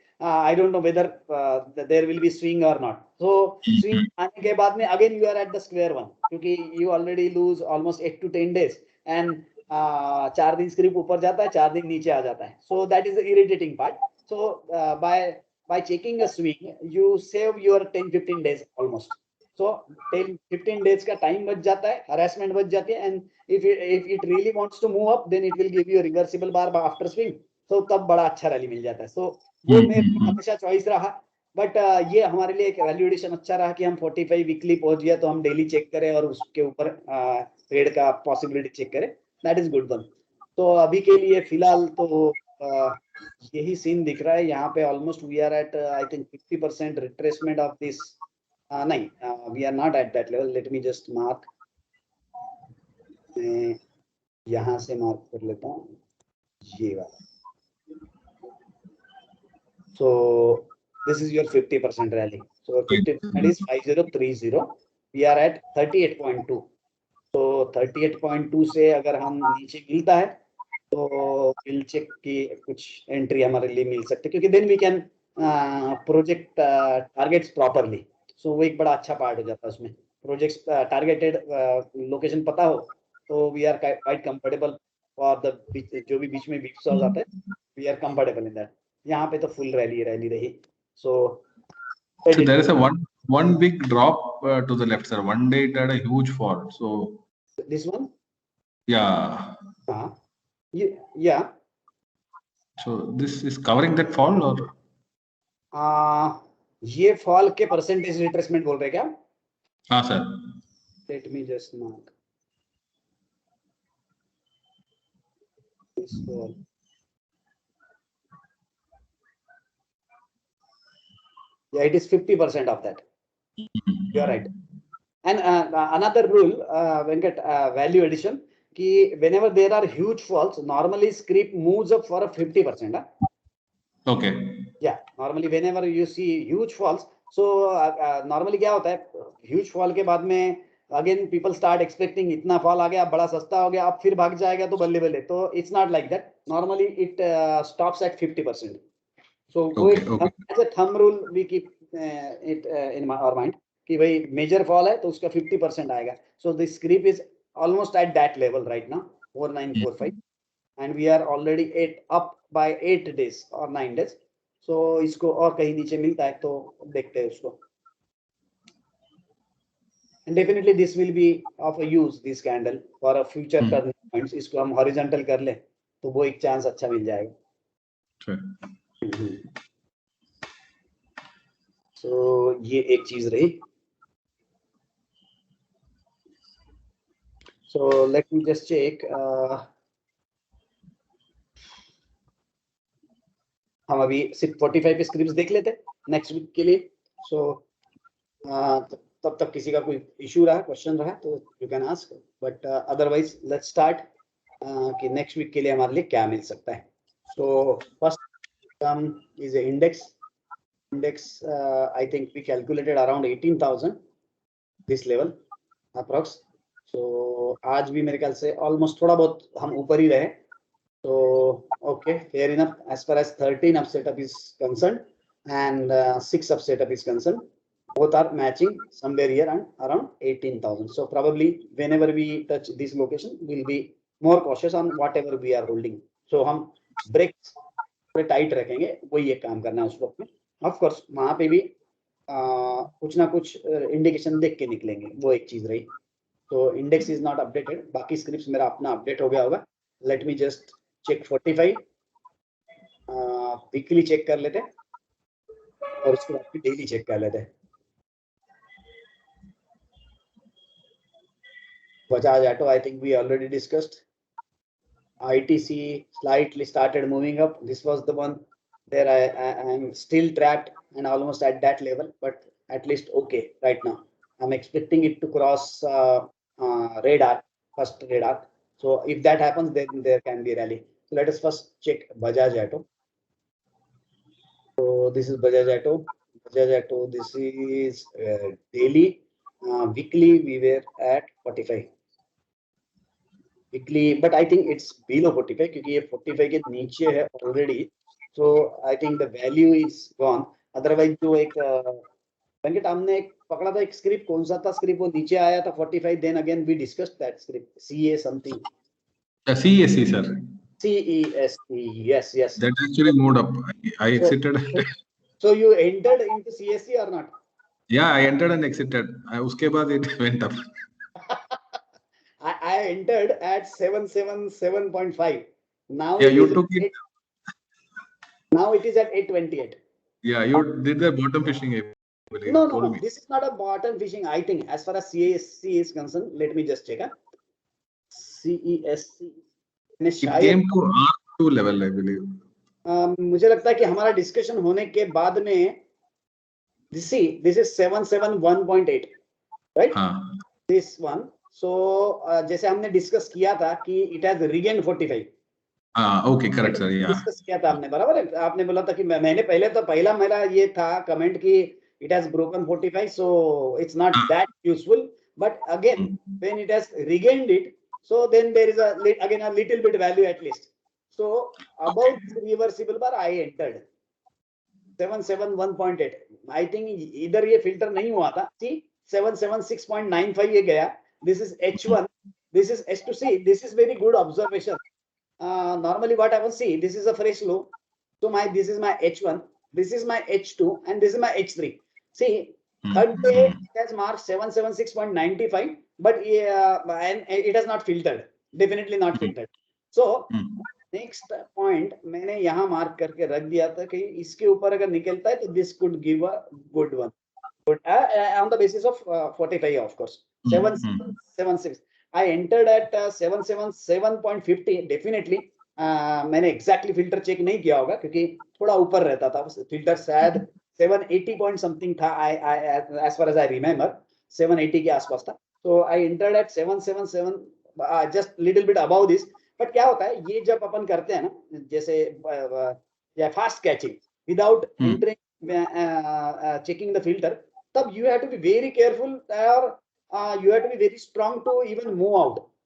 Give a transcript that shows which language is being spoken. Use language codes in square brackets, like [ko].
[en] I don't know whether there will be swing or not. So swing [hi] आने के बाद में [en] again you are at the square one, क्योंकि you already lose almost 8 to 10 days and [hi] 4 दिन script ऊपर जाता है, 4 दिन नीचे आ जाता है. [en] So that is the irritating part. So by checking a swing you save your 10-15 days almost. So 10-15 days का time [hi] बच जाता है, [en] harassment [hi] बच जाती है, [en] and if it really wants to move up then it will give you a reversible bar after swing. [hi] So तब बड़ा अच्छा रैली मिल जाता है. So वो मेरा हमेशा चॉइस रहा. बट ये हमारे लिए एक वैल्यू एडिशन अच्छा रहा कि हम 45 वीकली पहुंच गया तो हम डेली चेक करें और उसके ऊपर ट्रेड का पॉसिबिलिटी चेक करें. [en] That is good one. [hi] तो अभी के लिए फिलहाल तो यही सीन दिख रहा है. यहाँ पे [en] Almost we are at I think 50% retracement of this. [hi] नहीं, [en] We are not at that level. Let me just mark. [hi] मैं यहाँ से मार्क कर लेता हूँ ये वाला. [en] So this is your 50% rally. So 50% is 5030. We are at 38.2. [hi] So 38.2 से अगर हम नीचे मिलता है तो [en] we'll check [hi] कि कुछ एंट्री हमारे लिए मिल सकते हैं, क्योंकि [en] then we can project targets properly. [hi] So वो एक बड़ा अच्छा पार्ट हो जाता है उसमें. [en] Projects targeted location पता हो तो we are quite comfortable for the [hi] जो भी बीच में [en] weak saws आते हैं, we are comfortable in that. [hi] यहाँ पे तो फुल रैली रही. So [en] there is a one big drop to the left, sir. One day it had a huge fall. So this one, yeah. Yeah. So this is covering that fall or? [hi] ये fall के percentage retracement बोल रहे क्या? हाँ sir. [en] Let me just mark this fall. Yeah, it is 50% of that. You are right. And another rule, Venkat, value addition, कि whenever there are huge falls, normally script moves up for a 50%. Okay. [hi] Yeah, [en] normally whenever you see huge falls, so normally [hi] क्या होता है, huge fall के बाद में [en] again people start expecting [hi] इतना fall आ गया, बड़ा सस्ता हो गया, अब फिर भाग जाएगा तो बल्ले बल्ले. [en] तो it's not like that. Normally it stops at 50%. So as a thumb rule we keep it in our mind [hi] कि भाई major fall है तो उसका 50% आएगा. [en] So the script is almost at that level right now, 4945, and we are already up by 8 days or 9 days. [hi] So इसको और कहीं नीचे मिलता है तो देखते हैं उसको. [en] And definitely this will be of a use, this candle, for a future turning points. [hi] इसको हम horizontal कर ले तो वो एक चांस अच्छा मिल जाएगा. So ये एक चीज रही. [en] So let me just check. [hi] हम अभी सिर्फ 45 पे स्क्रिप्ट्स देख लेते नेक्स्ट वीक के लिए. So तब तक किसी का कोई इशू रहा, क्वेश्चन रहा तो [en] You can ask. [hi] But otherwise let's start कि नेक्स्ट वीक के लिए हमारे लिए क्या मिल सकता है. [en] So first is a index. I think we calculated around 18,000 this level approx. [hi] So आज भी मेरे ख्याल से almost थोड़ा बहुत हम ऊपर ही रहे. [en] So okay, fair enough. As far as 13 up setup is concerned and 6 up setup is concerned, both are matching somewhere here and around 18,000. So probably whenever we touch this location, we'll be more cautious on whatever we are holding. [hi] So हम breaks थोड़े tight रखेंगे, वही एक काम करना है उस वक्त में. ऑफ कोर्स वहां पे भी कुछ ना कुछ इंडिकेशन देख के निकलेंगे, वो एक चीज रही. तो इंडेक्स इज नॉट अपडेटेड. बाकी स्क्रिप्ट्स मेरा अपना अपडेट हो गया होगा. Let मी just check 45 weekly check कर लेते और उसके बाद फिर डेली चेक कर लेते. [en] Bajaj Auto, I think we already discussed. ITC slightly started moving up. This was the one there I am still trapped and almost at that level, but at least okay right now. I'm expecting it to cross red arc, first red arc. So if that happens, then there can be rally. So let us first check Bajaj Auto. So this is Bajaj Auto. Bajaj Auto. This is daily. Weekly we were at 45. Weekly, but I think it's below 45 [hi] क्योंकि ये 45 के नीचे है [en] already. So I think the value is gone. [hi] Otherwise जो एक वेंकट हमने एक पकड़ा था एक स्क्रिप्ट, कौन सा था स्क्रिप्ट, वो नीचे आया था 45, [en] then again we discussed that script, [hi] CA something. [en] CSE, sir. CESE, yes. That actually moved up. I exited. So you entered into CSE or not? Yeah, I entered and exited. [hi] उसके बाद [en] it went up. I entered at 777.5. Now Yeah, it you is took it. Now it is at 828. Yeah, you did the bottom fishing, I believe. No. This is not a bottom fishing. I think as far as CSC is concerned, let me just check. CESC. It came to R2 level, I believe. [hi] मुझे लगता है कि हमारा discussion होने के बाद में [en] this is 771.8, right? [hi] हाँ. [en] This one. [hi] So जैसे हमने डिस्कस किया था कि [en] it has regained 45. Okay, correct, sir. Yeah. [hi] Discuss किया था आपने, बराबर है? आपने बोला था कि मैंने पहला मेरा ये था कमेंट कि [en] it has broken 45, so it's not that useful. But again, when it has regained it, so then there is again a little bit value at least. So about this reversible bar, I entered 771.8. [hi] I think इधर ये filter नहीं हुआ था. [en] See, 776.95 [hi] ये गया. [en] This is H1. This is H2C. This is very good observation. Normally what happens, see, this is a fresh low. So this is my H1, this is my H2, and this is my H3. See, third day it has marked 776.95, but and it has not filtered. Definitely not filtered. [hi] So next point मैंने यहाँ mark करके रख दिया था कि इसके ऊपर अगर निकलता है तो [en] this could give a good one. But on the basis of 45, of course. 776. I entered at 777.50. [hi] Definitely मैंने exactly filter check नहीं किया होगा क्योंकि थोड़ा ऊपर रहता था. Filter शायद 780 point something था. [en] I as far as I remember [hi] 780 के आसपास था. [en] So I entered at 777, just little bit above this. But [hi] क्या होता है ये जब अपन करते हैं ना, [en] जैसे fast catching without entering checking the filter, तब you have to be very careful or you have to be very strong to even move out.